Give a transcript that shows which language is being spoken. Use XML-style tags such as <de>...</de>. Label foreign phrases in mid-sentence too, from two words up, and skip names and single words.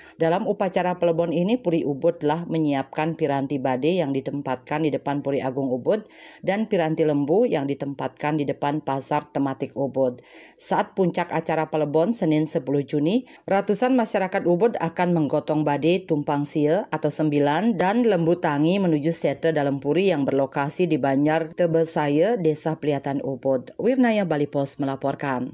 <id>Dalam upacara Pelebon ini, Puri Ubud telah menyiapkan piranti bade yang ditempatkan di depan Puri Agung Ubud dan piranti lembu yang ditempatkan di depan pasar tematik Ubud. Saat puncak acara Pelebon Senin 10 Juni, ratusan masyarakat Ubud akan menggotong bade tumpang sie atau 9 dan lembu tangi menuju Sete dalam Puri yang berlokasi di Banjar Tebesaya, Desa Pliatan Ubud. Wirnaya Bali Pos melaporkan.</id>